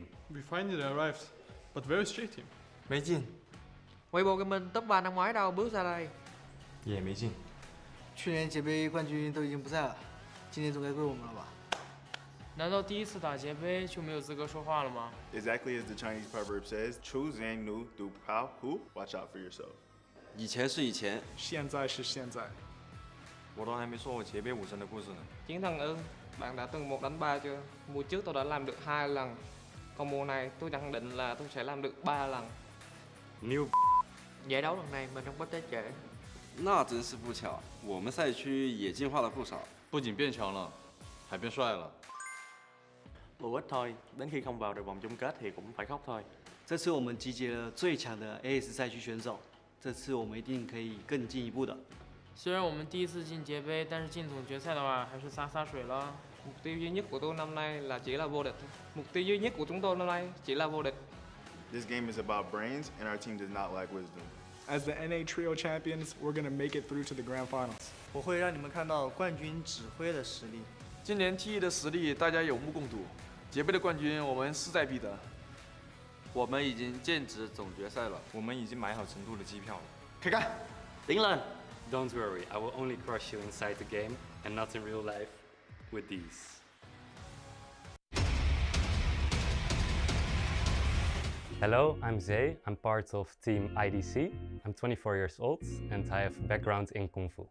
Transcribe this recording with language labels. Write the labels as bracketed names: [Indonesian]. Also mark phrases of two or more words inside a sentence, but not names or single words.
[English] We finally arrived, but where is J Team? [Chinese] 没进。 [Vietnamese] Weibo Gaming top 3 năm ngoái đâu bước ra đây. [Chinese] 也没进。去年节杯冠军都已经不在了，今年总该归我们了吧？难道第一次打节杯就没有资格说话了吗 [English] Exactly as the Chinese proverb says, [Chinese] 出人奴独抛 [English] who? Watch out for yourself. [Chinese] 以前是以前，现在是现在。我都还没说我节杯武神的故事呢。 [Vietnamese] Chiến thần ưng, bạn đã từng 1 đánh 3 chưa? Mùa trước tôi đã làm được 2 lần, còn mùa này tôi khẳng định là tôi sẽ làm được 3 lần. [English] New. [Vietnamese] Giải đấu lần này mình không có tới trễ. [Chinese] 那真是不巧，我们赛区也进化了不少，不仅变强了，还变帅了。 [Vietnamese] Vô ích thôi, đến khi không vào được vòng chung kết thì cũng phải khóc thôi. [Chinese] 这次我们集结了最强的 AS 赛区选手，这次我们一定可以更进一步的。虽然我们第一次进节杯，但是进总决赛的话还是洒水了。 [Vietnamese] Mục tiêu duy nhất của tôi năm nay là chỉ là vô địch. Mục tiêu duy nhất của chúng tôi năm nay chỉ là vô địch. [English] This game is about brains, and our team does not lack wisdom. As the NA Trio champions, we're gonna make it through to the grand finals. [Chinese] 我会让你们看到冠军指挥的实力。今年 T1的实力大家有目共睹，节杯的冠军我们势在必得。我们已经剑指总决赛了，我们已经买好成都的机票了。开干，顶 lên! [English] Don't worry, I will only crush you inside the game and not in real life with these. Hello, I'm Zay. I'm part of Team IDC. I'm 24 years old and I have a background in Kung Fu.